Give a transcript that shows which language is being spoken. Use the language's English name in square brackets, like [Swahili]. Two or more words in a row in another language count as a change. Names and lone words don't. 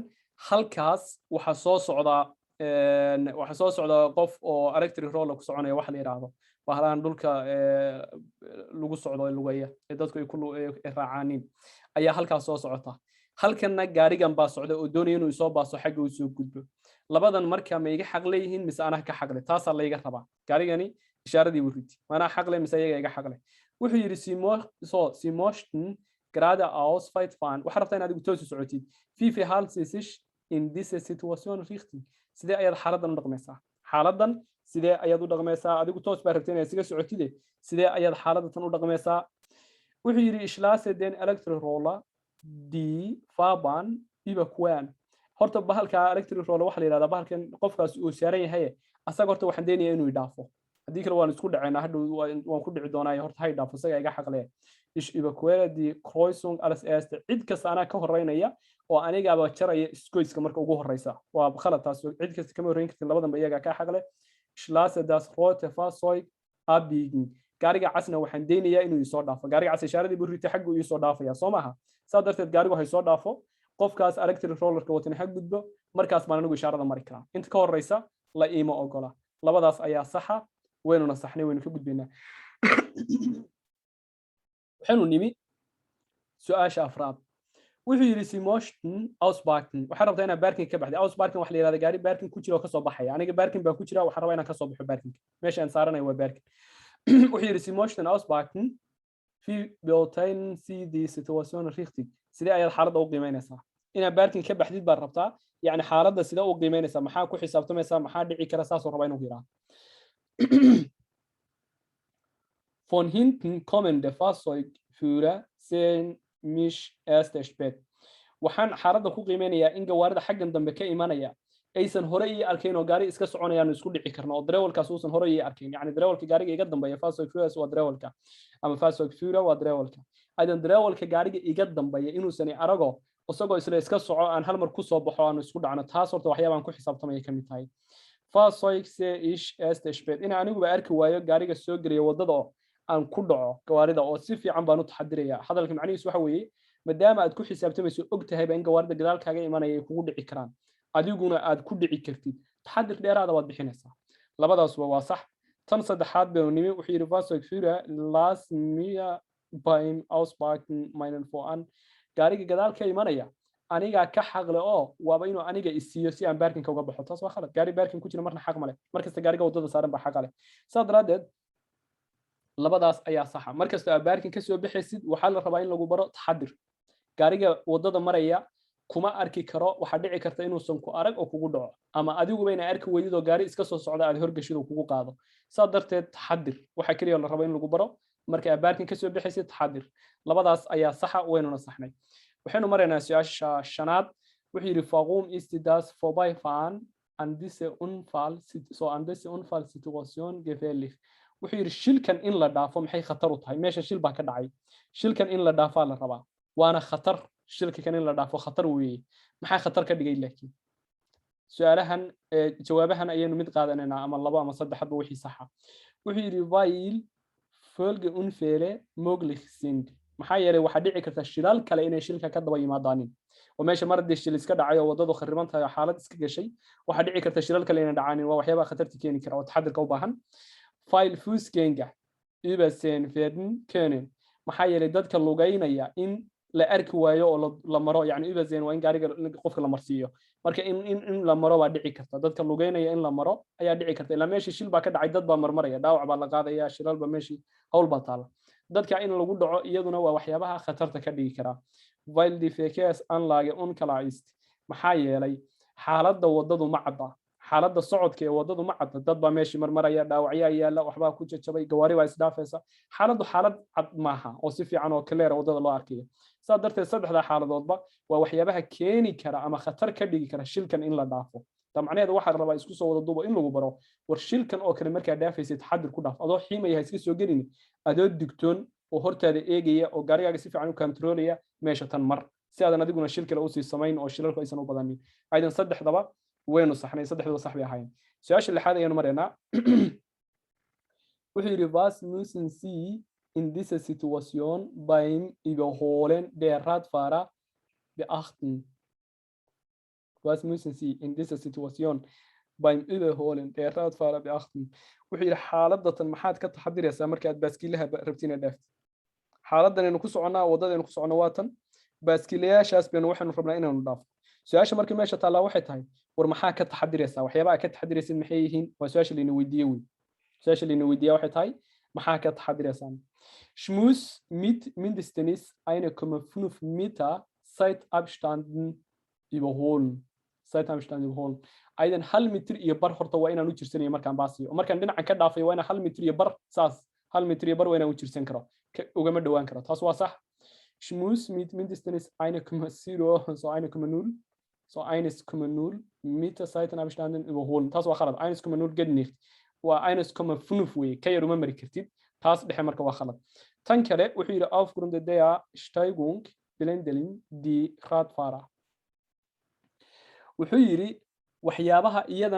[Somali] halkaas waxaa soo socdaa qof oo [English] electric roller [Somali] ku soconaya waxa la yiraahdo bahlaan dhulka lagu socdo lugaya ee dadku ay ku raacaanin ayaa halkaas soo socota halkanna gaarigan baa socda oo doonaya inuu soo baaso xagga uu soo gudbo labadan marka ma iga xaq leeyihiin mise anaa ka xaq leh taas la iga rabaa gaarigani ishaaradii buu riti maana xaq leh mise iyaga iga xaq leh wuxuu yiri [German] sie möchten geradeaus weit fahren [Somali] waxa rabtaa inaad toos u socotid [German] wie verhält sie sich in dieser Situation richtig [Somali] sidee ayaad xaaladan u dhaqmaysaa xaaladan sidee ayaad u dhaqmaysaa adigu toos baa rabtaa inaad iska socotid sidee ayaad xaaladan u dhaqmaysaa wuxuu yiri [German] ich lasse den [English] electric roller [German] die Fahrbahn überqueren [Somali] horta bahalka [English] electric roller [Somali] waxa la yiraahdaa bahalkan qofkaas uu saaran yahay asaga horta waxaan deenayaa inuu dhaafo haddii kale waan isku dhacaynaa hadhow waan ku dhici doonaa horta hay dhaafo isaga iga xaq leh [German] ich überquere die Kreuzung als erste [Somali] cid kasta anaa ka horeynaya oo anigaaba jaraya iskoyska marka ugu horeysa waa khalad taas cid kasta kama horeyn kartin labadanba iyaga ka xaq leh [German] ich lasse das rote Fahrzeug abbiegen [Somali] gaariga casna waxaan deenayaa inuu soo dhaafo gaariga cas ishaaradii buu ritay xaggu uu soo dhaafaya soo maaha saa darteed gaarigu hay soo dhaafo qofkaas [English] electric rollerka [Somali] watana xag gudbo markaas baan anigu ishaarada mari karaa inta ka horeysa la iima ogola labadaas ayaa saxa weynuna saxnay weynu ka gudbaynaa waxaanu nimi su'aasha afraad wuxuu yiri [German] sie möchten ausparken [Somali] waxa rabtaa inaad parking ka baxday ausparken waxa la yiraahdaa gaari parking ku jira oo ka soo baxaya aniga parking baa ku jira waxa rabaa inaan ka soo baxo parking meesha aan saaranayo waa parking wuxuu yiri [German] sie möchten ausparken wie beurteilen sie die Situation richtig [Somali] sidee ayaad xaaladda u qiimeynaysaa inaad parking ka baxdid baad rabtaa yani xaaladda sidee u qiimeynaysaa maxaa ku xisaabtamaysaa maxaa dhici kara saasoo rabaa inuu yiraahdo [German] von hinten kommende Fahrzeugführer sehen mich erst spät [Somali] waxaan xaaladda ku qiimeynayaa in gawaarida xaggan dambe ka imanaya aysan hore ii arkayn oo gaari iska soconayaan isku dhici karno oo dareewalkaas uusan hore ii arkayn yani dareewalka gaariga iga dambeeya Fahrzeugführer waa dareewalka ama Fahrzeugführer waa dareewalka aydan dareewalka gaariga iga dambeeya inuusan arago isagoo isla iska soco aan hal mar ku soo baxo aan isku dhacno taas horta waxyaabaan ku xisaabtamaya kamid tahay [German] Fahrzeug sehe ich erst spät [Somali] in anigu ba arki waayo gaariga soo geliya wadada oo aan ku dhaco gawaarida oo si fiican baan u taxadirayaa hadalka macnihiisu waxa weeye maadaama aad ku xisaabtamayso ogtahayba in gawaarida gadaalkaaga imanaya ay kugu dhici karaan adiguna aad ku dhici kartid taxadir dheeraada waad bixinaysaa labadaasba waa sax tan saddexaad baynu nimi wuxuu yidhi [German] Fahrzeugführer lass mir beim Ausparken meinen Vorhang [Somali] gaariga gadaalka imanaya aniga ka xaqle oo waaba inuu aniga isiiyo si aan parking uga baxo taas waa khalad gaari parking ku jira marna xaq male markasta gaariga wadada saaran baa xaq leh saa daraadeed labadaas ayaa saxa markasta aad parking ka soo bixaysid waxaa la rabaa in lagu baro taxadir gaariga wadada maraya kuma arki karo waxa dhici karta inuusan ku arag oo kugu dhaco ama adiguba ina arki weydid oo gaari iska soo socda aad horgashid oo kugu qaado saa darteed taxadir waxa kaliya la rabaa in lagu baro marka aad parking ka soo bixaysid taxadir labadaas ayaa saxa weynuna saxnay waxaynu maraynaa su'aasha shanaad wuxuu yidhi [German] warum ist das vorbeifahren an diese Unfallsituation gefährlich [Somali] wuxuu yidhi shilkan in la dhaafo maxay khatar u tahay meesha shil baa ka dhacay shilkan in la dhaafaa la rabaa waana khatar shilka kan in la dhaafo khatar weeye maxaa khatar ka dhigay laakiin su'aalahan jawaabahan ayaynu mid qaadanaynaa ama labo ama saddex hadba wixii saxa wuxuu yidhi [German] weil Folgeunfälle möglich sind [Somali] maxaa yeelay waxaa dhici karta shilal kale inay shilka ka daba yimaadaanin oo meesha mar haddii shil iska dhacay oo waddadu khariban tahay oo xaalad iska gashay waxaa dhici karta shilal kale inay dhacaanin waa waxyaabaha khatarta keeni kara oo taxadirka u baahan [German] file Fußgänger übersehen werden können [Somali] maxaa yeelay dadka lugaynaya in la arki waayo oo la maro yani übersehen waa in gaariga qofka la marsiiyo marka in la maro baa dhici karta dadka lugaynaya in la maro ayaa dhici karta ilaa meeshii shil baa ka dhacay dad baa marmaraya dhaawac baa la qaadaya shilalba meeshii hawl baa taala dadka in lagu dhaco iyaduna waa waxyaabaha khatarta ka dhigi kara [German] weil die Verkehrsanlage unklar ist [Somali] maxaa yeelay xaaladda waddadu ma cadda xaaladda socodka ee waddadu ma cadda dad baa meeshii marmaraya dhaawacyaa yaala waxbaa ku jajabay gawaari baa isdhaafaysa xaaladdu xaalad cad maaha oo si fiican oo clear waddada loo arkayo saa darteed saddexda xaaladoodba waa waxyaabaha keeni kara ama khatar ka dhigi kara shilkan in la dhaafo macnaheedu waxaa la rabaa isku soo wada duubo in lagu baro war shilkan oo kale markaa dhaafaysid taxadir ku dhaaf adoo xiimaya iska soo gelin adoo digtoon oo hortaada eegaya oo gaarigaaga si fiican u kontroolaya meesha tan mar si aadan adiguna shil kale usii samayn oo shilalku aysan u badanin aydan saddexdaba waynu saxnay saddexdaba sax bay ahaayeen su-aasha lixaad ayaanu maraynaa wuxuu yidhi [German] was müssen Sie in dieser Situation beim Überholen der Radfahrer beachten? Was müssen Sie in dieser Situation beim Überholen der Radfahrer beachten? [Somali] wuxuu yidhi xaaladatan maxaad ka taxadiraysaa markaad baaskiilaha rabtiin inaad dhaaftid xaaladdan aynu ku soconnaa waddadaynu ku soconno waa tan baaskiilayaashaas baynu waxaynu rabnaa inaynu dhaafo su-aasha markii meesha taallaa waxay tahay war maxaa ka taxadiraysaa waxyaabaha ka taxadiraysid maxay yihiin waa su-aasha layna weydiiye wey su-aasha layna weydiiya waxay tahay maxaa ka taxadiraysaa [German] schmus mit mindestens 1,5 Meter Zeitabstanden überholen [Somali] aydan 1 mitir iyo bar horta waa inaan u jirsanayo markaan baasiyo markaan dhinacan ka dhaafayo waa inaan 1 mitir iyo bar saas 1 mitir iyo bar waa inaan u jirsan karo ugama dhawaan karo taas waa sax [German] schmus mit mindestens 1,0 so 1,0 Meter Seitenabstanden überholen [Somali] taas waa khalad [German] 1,0 geht nicht [Somali] waa 1,5 wey ka yar uma mari kartid taas dhexe marka waa khalad tan kale wuxuu yidhi [German] aufgrund der Steigung blenden die Radfahrer [Somali] wuxuu yidhi waxyaabaha iyadana